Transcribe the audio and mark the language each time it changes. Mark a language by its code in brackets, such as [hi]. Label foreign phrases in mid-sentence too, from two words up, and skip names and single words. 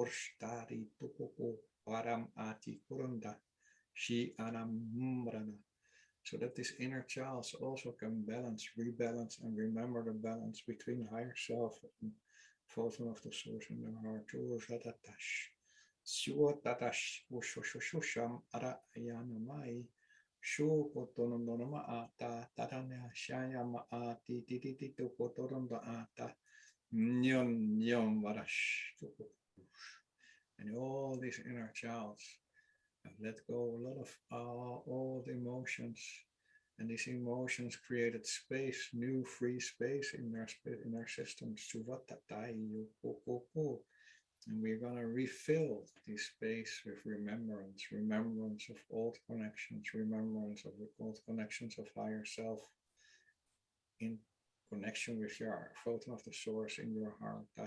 [en] So that this inner child also can balance, rebalance, and remember the balance between higher self and photon of the source in their heart. Suotatash Ushosham Ara Yanamai Shu Kotonoma Ata Tatana Shayama Ati Titi Kotonda Ata Nyon Nyon Varash. And all these inner childs have let go a lot of old emotions, and these emotions created space, new free space in their systems. And we're going to refill this space with remembrance of old connections, remembrance of the old connections of higher self in connection with your photon of the source in your heart.